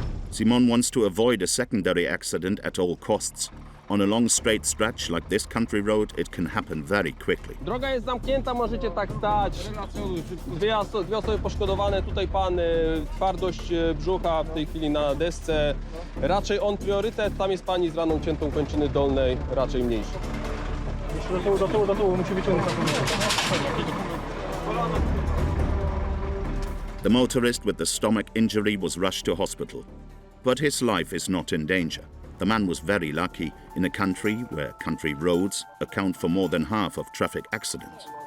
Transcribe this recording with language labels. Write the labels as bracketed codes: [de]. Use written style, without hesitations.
[en] Simon wants to avoid a secondary accident at all costs. On a long straight stretch like this country road, it can happen very quickly. [pl] Droga jest zamknięta, możecie tak stać. Dwie osoby poszkodowane, tutaj pan, twardość brzucha w tej chwili na desce. Raczej on priorytet, tam jest pani z raną ciętą kończyny dolnej, raczej mniejszy. Jeszcze do tyłu, musi wyciągnąć. [en] The motorist with the stomach injury was rushed to hospital, but his life is not in danger. The man was very lucky in a country where country roads account for more than half of traffic accidents.